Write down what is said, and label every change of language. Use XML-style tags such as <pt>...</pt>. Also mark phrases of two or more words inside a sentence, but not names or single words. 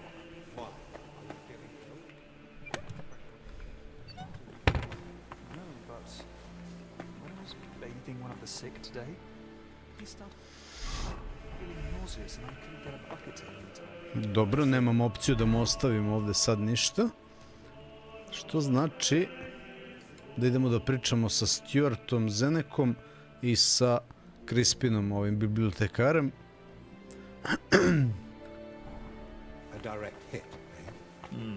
<en>Why? No, but when I was bathing one of the sick today, he started feeling nauseous and I couldn't get a bucket to him in time.</en> <sr>Dobro, nemam opciju da mu ostavim ovdje sad ništa. Što znači da idemo da pričamo sa Stuartom Zenekom i sa Crispinom, ovim bibliotekarem.</sr> <en>A direct hit, eh?</en>